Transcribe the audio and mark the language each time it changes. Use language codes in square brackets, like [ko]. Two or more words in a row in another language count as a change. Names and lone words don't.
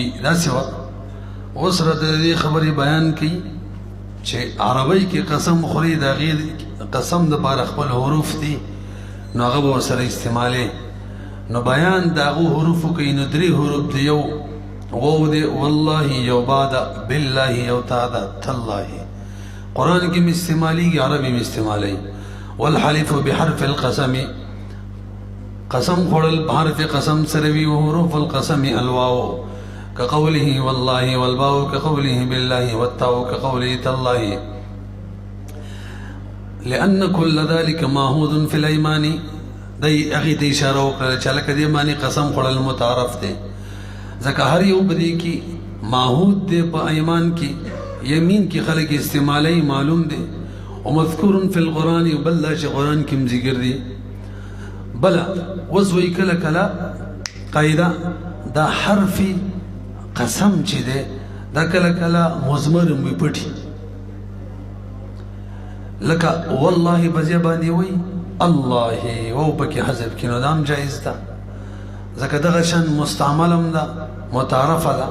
[ps] داسې وه اوس راته د دې خبرې بیان کوي چې عربی کې قسم خوري د هغې قسم دپاره خپل حروف دي نو هغه به ورسره استعمالوي. نو بیان د هغو حروفو کوي نو درې حروف دی، یو واو دی، والله یو با ده، بالله یو تا ده، تالله. قرآن کې م استعمالیږي، عربي م استعمالوي. [ar] والحلف بحرف القسم [ps] قسم خوړل بحرف قسم سره وي. [ar] وحروف القسم الواو كقوله والله والباء كقوله بالله والتاء كقوله تالله. لأن كل ذلك معهود في الأيمان. [ps] دی هغې ته اشاره وکړله چې هلکه دې باندې قسم خوړل متعارف دی، ځکه هر یو په دې کې معهود دی. په ایمان کې یمین کې خلک استعمالوي، معلوم دی. [ar] ومذکور فی القرآن، [ps] بل دا چې قرآن کې هم ذکر دی. بله اوس وایي کله کله قاعده دا حرف قسم چې دی دا کله کله مضمر هم وي، پټي، لکه والله په ځای باندې وایي الله او پکې حذف کینو دا هم جایز ده، ځکه دغه شان مستعمل هم ده، متعارفه ده.